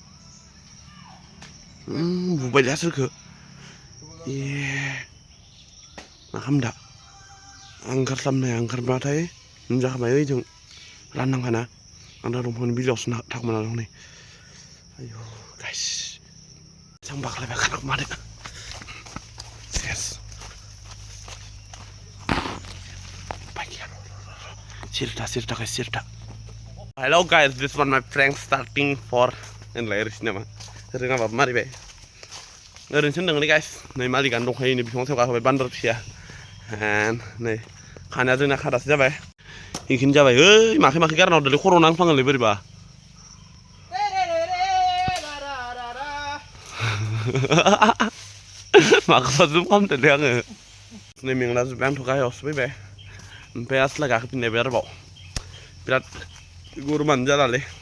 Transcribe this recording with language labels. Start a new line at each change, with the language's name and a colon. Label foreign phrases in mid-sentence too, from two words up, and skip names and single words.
Bodo: बुबायलै सोरखौ मा खालामदा आं ओंखारस्लाबनाया ओंखारब्लाथाय नुजाखाबाय ओइजों राननांखाना आं दा दंफांनि बिलाइयावसो थाखोमाना दं नै आयौ गाइस जों बाख्लायबाय खारखुमादो सेस Sirta.
English: Hello guys, this one my prank starting for
Bodo: होनलाय ओरैसो नामा रोङाबाबो मारिबाय ओरैनोसो होनदोंलै गाइस नै मालिकानो दंखायो नै बिफां सायाव गाखोबाय बान्दर फिसाया नै खानाया जोंना खादासो जाबाय इखिनो जाबाय ओइ माखै गारना हरदोलै खर' नांफ्लाङोलै बोरैबा माखौबा जुम खालामदोंलै आङो नै मेंला जोब्बाय आंथ' गाहायावसो फैबाय ओमफ्राय आस्ला गाखोफिनलायबाय आरोबाव बिराद गरमानो जालालै